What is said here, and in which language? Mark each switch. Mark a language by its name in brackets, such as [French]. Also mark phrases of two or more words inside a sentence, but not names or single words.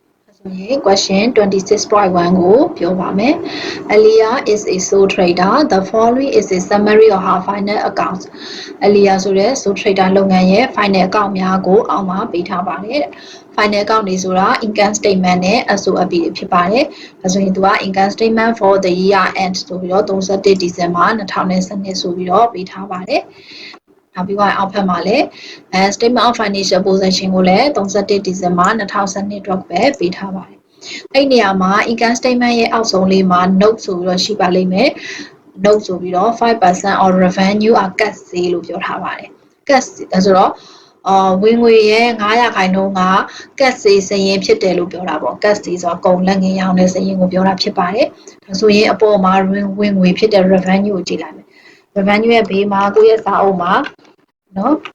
[English] Question 26.1 [Burmese] ကိုပြောပါမယ် [English] Alia is a sole trader. The following is a summary of her final accounts. [Burmese] Alia ဆိုတဲ့ [English] sole trader [Burmese] လုပ်ငန်းရဲ့ [English] final account [Burmese] များကိုအောက်မှာပေးထားပါတယ် [English] final account [Burmese] တွေဆိုတာ [English] income statement [Burmese] နဲ့ SOP တွေဖြစ်ပါတယ်ဒါဆိုရင်သူက [English] income statement for the year end [Burmese] ဆိုပြီးတော့31 December 2012ဆိုပြီးတော့ပေးထားပါတယ်နောက်ပြီးတော့အောက်ဖက်မှာလည်း [English] statement of financial position [Burmese] ကိုလည်း31 December 2012အတွက်ပဲ ပေးထားပါတယ်အဲ့နေရာမှာ [English] income statement [Burmese] ရဲ့အောက်ဆုံးလေးမှာ note ဆိုပြီးတော့ရှိပါလိမ့်မယ် note ဆိုပြီးတော့ [English] 5% of revenue are cut [Burmese] ဈေးလို့ပြောထားပါတယ် cut ဒါဆိုတော့ဝင်ငွေရဲ့900ခိုင်နှုန်းက cut ဈေးစရင်ဖြစ်တယ်လို့ပြောတာပေါ့ cut ဈေးဆိုတော့ကုန်လက်ငင်းရောင်းတဲ့စရင်ကိုပြောတာဖြစ်ပါတယ်ဒါဆိုရင်အပေါ်မှာဝင်ငွေဖြစ်တဲ့ revenue ကိုကြည့်လိုက်မယ် revenue ရဲ့ဘေးမှာကိုယ့်ရဲ့စာအုပ်မှာနော်